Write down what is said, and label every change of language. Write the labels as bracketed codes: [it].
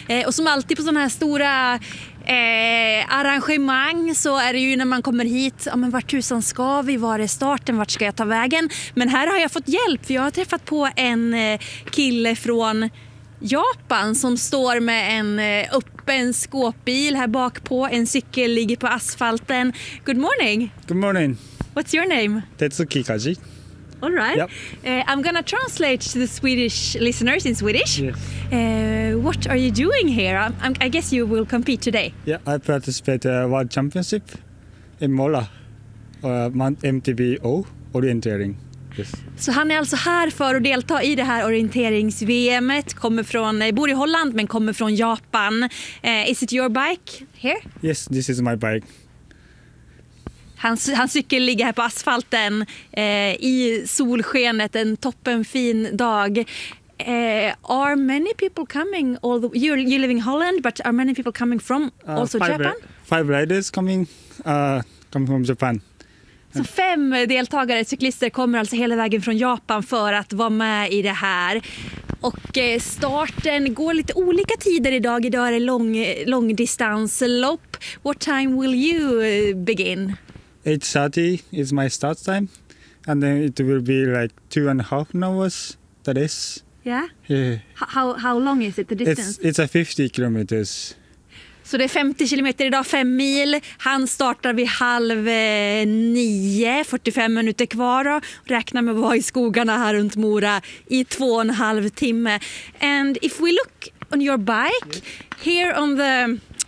[sv] Och som alltid på sådana här stora arrangemang så är det ju när man kommer hit, ja men vart husan ska vi, var är starten, vart ska jag ta vägen? Men här har jag fått hjälp, för jag har träffat på en kille från Japan som står med en öppen skåpbil här bakpå, en cykel ligger på asfalten. [en] Good morning! Good morning! What's your name? Tetsuki Kaji. All right. Yep. I'm gonna translate to the Swedish listeners in Swedish. Yes. What are you doing here? I guess you will compete today. Yeah, I participate World Championship in Mora, MTBO orienteering. Yes. [sv] Så han är alltså här för att delta i det här orienterings-VM:et. Kommer från, bor i Holland men kommer från Japan. [en] Is it your bike here? Yes, this is my bike. [sv] Hans cykel ligger här på asfalten i solskenet, en toppenfin dag. [en] Are many people coming? You live in Holland, but are many people coming from also Japan? Five riders coming from Japan. [sv] Så fem deltagare, cyklister, kommer alltså hela vägen från Japan för att vara med i det här. Och starten går lite olika tider idag. Idag är det långdistanslopp. [en] What time will you begin? 8:30 is my start time, and then it will be like 2.5 hours, that is. Yeah? Yeah. How long is it, the distance? It's 50 kilometers. [sv] Så det är 50 kilometer idag, 5 mil. Han startar vid 8:30, 45 minuter kvar då. Räknar med att vara i skogarna här runt Mora i 2.5 timme. [en] And if we look on your bike, here on the...